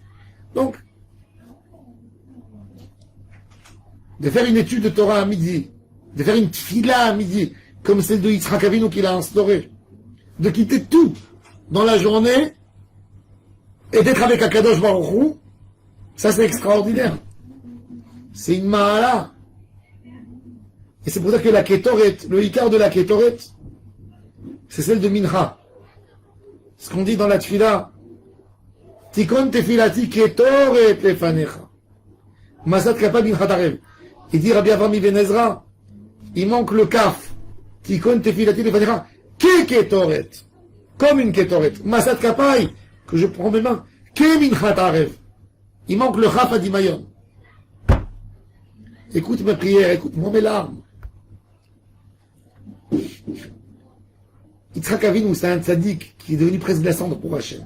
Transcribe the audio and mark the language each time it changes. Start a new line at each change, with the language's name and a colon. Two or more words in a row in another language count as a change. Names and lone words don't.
French: Donc, de faire une étude de Torah à midi, de faire une tfila à midi, comme celle de Yitzhak Avinu qu'il a instauré, de quitter tout dans la journée et d'être avec
Hebrew: הקדוש ברוך הוא,
French: ça c'est extraordinaire. C'est une ma'ala. Et c'est pour ça que la Ketoret, le Ikar de la Ketoret, c'est celle de Mincha. Ce qu'on dit dans la tfila,
Hebrew: תכון תפלתי קטרת לפניך. משאת כפי מנחת ערב.
French: Il dit Rabbi Avrami Ben Ezra, il manque le kaf.
Hebrew: תכון תפלתי לפניך. כקטרת.
French: Comme une Ketoret.
Hebrew: משאת כפי,
French: que je prends mes mains.
Hebrew: כמנחת ערב.
French: Il manque le chaf à Dimayon. Écoute mes prières, écoute-moi mes larmes. Yitzhak Avinu, c'est un tzaddik qui est devenu presque glaçant pour Hachem.